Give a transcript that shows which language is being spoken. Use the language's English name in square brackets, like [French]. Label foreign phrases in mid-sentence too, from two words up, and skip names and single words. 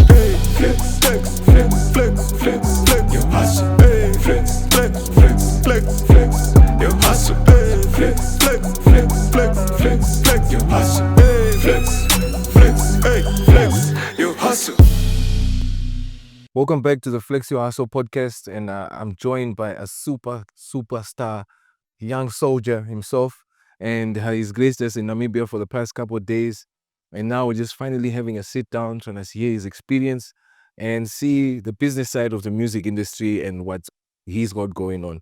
[English] Flex, flex, flex, flex, flex, flex, you hustle. Flex, flex, flex, flex, flex, you hustle. Flex, flex, flex, flex, flex, flex, you hustle. Flex, flex, hey, flex, you hustle. Welcome back to the Flex Your Hustle podcast, and I'm joined by a superstar, young soldier himself, and he's graced us in Namibia for the past couple of days, and now we're just finally having a sit down, trying to hear his experience and see the business side of the music industry and what he's got going on.